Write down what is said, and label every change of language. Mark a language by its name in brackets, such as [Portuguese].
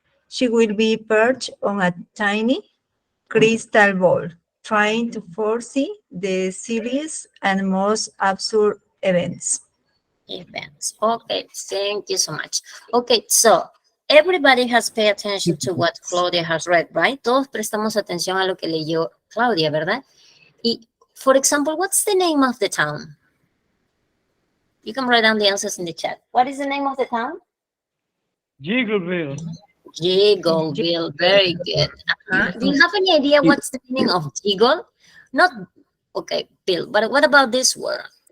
[English] She will be perched on a tiny crystal ball, trying to foresee the silliest and most absurd events. Okay, thank you so much. Okay, so everybody has paid attention to what Claudia has read, right? [Spanish] Todos prestamos atención a lo que leyó Claudia, ¿verdad? [English] Y, for example, what's the name of the town? You can write down the answers in the chat. What is the name of the town? Jiggleville. Jiggleville, very good. Do you have any idea what's the meaning of jiggle? Not, okay, Bill, but what about this word?